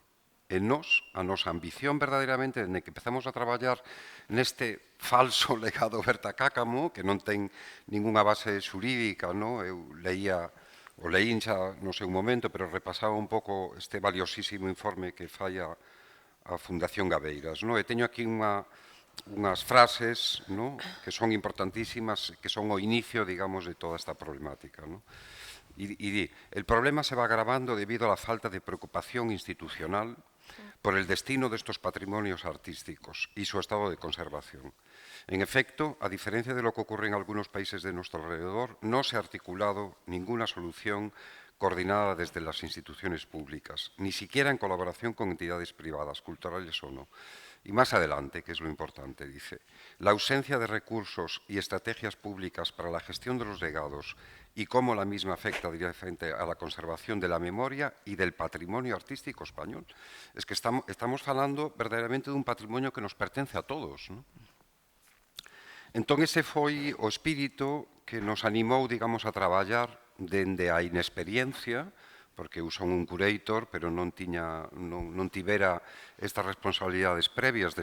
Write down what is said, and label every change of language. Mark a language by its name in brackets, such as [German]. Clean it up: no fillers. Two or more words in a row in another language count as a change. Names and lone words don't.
[Galician] E nós, a nosa ambición verdadeiramente, dende que empezamos a traballar neste falso legado Berta Cáccamo, que non ten ninguna base xurídica, eu leía, o leín xa no seu momento, pero repasaba un pouco este valiosísimo informe que fai a Fundación Gabeiras. E teño aquí unhas frases que son importantísimas, que son o inicio, digamos, de toda esta problemática. [Spanish] Y di, el problema se va agravando debido a la falta de preocupación institucional por el destino de estos patrimonios artísticos y su estado de conservación. En efecto, a diferencia de lo que ocurre en algunos países de nuestro alrededor, no se ha articulado ninguna solución coordinada desde las instituciones públicas, ni siquiera en colaboración con entidades privadas, culturales o no. Y más adelante, que es lo importante, dice, la ausencia de recursos y estrategias públicas para la gestión de los legados y cómo la misma afecta directamente a la conservación de la memoria y del patrimonio artístico español. [Galician] Es que estamos falando verdadeiramente dun patrimonio que nos pertence a todos. Entón, ese foi o espírito que nos animou, digamos, a traballar dende a inexperiencia, porque eu son un curator, pero non tivera estas responsabilidades previas.